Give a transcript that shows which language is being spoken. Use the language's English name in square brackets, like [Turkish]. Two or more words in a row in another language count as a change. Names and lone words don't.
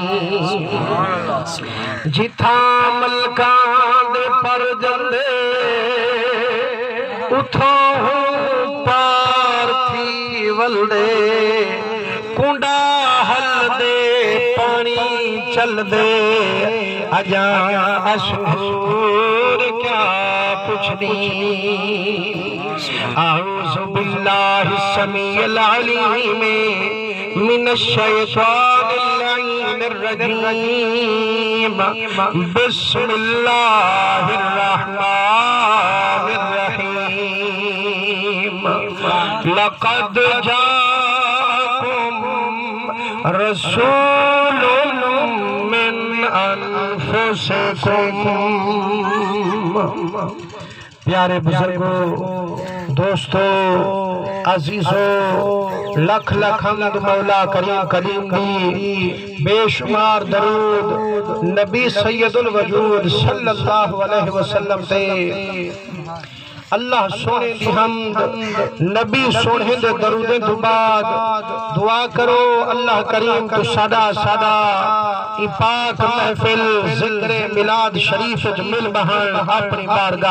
[Saraiki] جتھا ملکان دے پر جلے اتھوں پار تھی ولدے کنڈا حل دے پانی چل دے اجاں اشہور کیا پوچھ دی [Arabic] اعوذ باللہ السمیع العلیم من الشیطان اللعین الرجیم بسم اللہ الرحمن الرحیم لقد جاءکم رسول من انفسکم [Punjabi] پیارے بزرگوں دوستو عزیزو لکھ لکھ حمد مولا کریم کریم دی بے شمار درود نبی [Arabic] سید الوجود صلی اللہ علیہ وسلم [Punjabi] تے اللہ سونے دی حمد نبی سونے دے درودیں تو بعد دعا کرو اللہ کریم تو سادہ سادہ ای پاک محفل ذکر میلاد شریف مل بہن اپنی بارگاہ